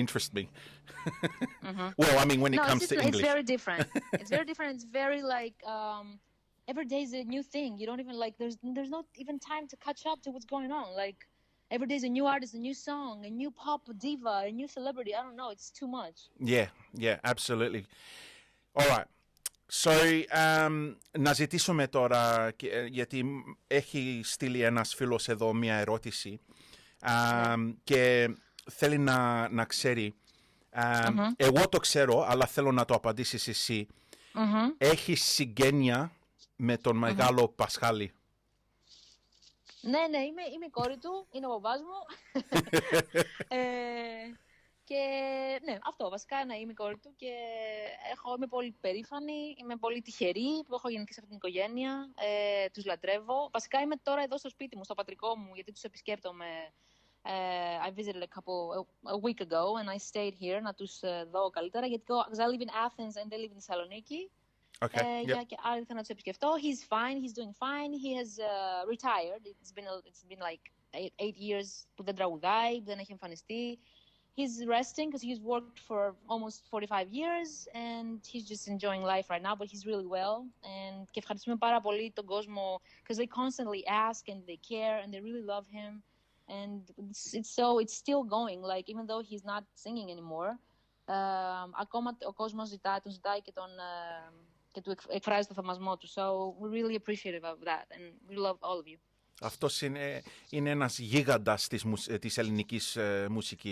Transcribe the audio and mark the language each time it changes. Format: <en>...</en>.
<en>interest me. Well, I mean, when it No, comes to it's English. very different. It's very different. It's very like every day is a new thing. You don't even like there's not even time to catch up to what's going on. Like every day is a new artist, a new song, a new pop diva, a new celebrity. I don't know. It's too much. Yeah, yeah, absolutely. All right.</en> <el>So, να ζητήσουμε τώρα, γιατί έχει στείλει ένας φίλος εδώ μία ερώτηση Ναι. και θέλει να ξέρει, εγώ το ξέρω, αλλά θέλω να το απαντήσεις εσύ. Έχεις συγγένεια με τον μεγάλο Πασχάλη? Ναι, είμαι η κόρη του, είναι ο μπαμπάς μου. Και ναι, αυτό βασικά να είμαι η κόρη του και είμαι πολύ περήφανη, είμαι πολύ τυχερή που έχω γεννηθεί σε αυτήν την οικογένεια, τους λατρεύω. Βασικά είμαι τώρα εδώ στο σπίτι μου, στο πατρικό μου, γιατί τους επισκέπτομαι.</el> <en>I visited a week ago and I stayed here</en> <el>να τους δω καλύτερα, γιατί</el> <en>I live in Athens and they live in Thessaloniki. Okay. Yep.</en> <el>Για άλλη ήθελα να του επισκεφτώ.</el> <en>He's fine, he's doing fine. He has retired. It's been like 8 years</en> <el>που δεν τραγουδάει, που δεν έχει εμφανιστεί.</el> <en>He's resting because he's worked for almost 45 years and he's just enjoying life right now, but he's really well. And</en> <el>και ευχαριστούμε πάρα πολύ τον κόσμο</el> <en>because they constantly ask and they care and they really love him. And it's still going, like even though he's not singing anymore,</en> <el>ακόμα ο κόσμος τον ζητάει και του εκφράζει το θαυμασμό του.</el> <en>So we're really appreciative of that and we love all of you.</en> <el>Αυτός είναι ένας γίγαντας της ελληνικής μουσικής.</el>